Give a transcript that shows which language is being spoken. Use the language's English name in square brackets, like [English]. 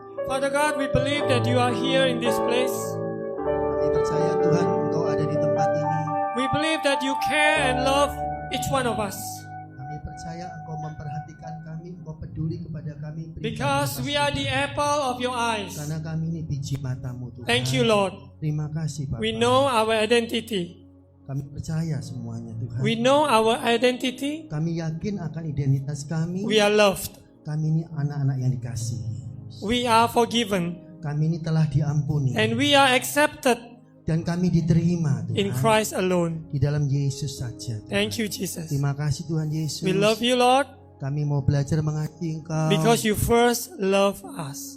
[English] Father God, we believe that you are here in this place. [Indonesian] Kami percaya Tuhan Engkau ada di tempat ini. [English] We believe that you care and love each one of us. [Indonesian] Kami percaya Engkau memperhatikan kami, Engkau peduli kepada kami. [English] Because we are the apple of your eyes. [Indonesian] Karena kami ini biji matamu Tuhan. [English] Thank you, Lord. [Indonesian] Terima kasih Bapa. [English] We know our identity. [Indonesian] Kami percaya semuanya Tuhan. [English] We know our identity. [Indonesian] Kami yakin akan identitas kami. [English] We are loved. [Indonesian] Kami ini anak-anak yang dikasihi. [English] We are forgiven. [Indonesian] Kami ini telah diampuni. [English] And we are accepted [Indonesian] Dan kami diterima Tuhan. [English] in Christ alone. [Indonesian] Di dalam Yesus saja Tuhan. [English] Thank you, Jesus. [Indonesian] Terima kasih Tuhan Yesus. [English] We love you, Lord, [Indonesian] Kami mau belajar mengasihi Engkau. [English] because you first love us.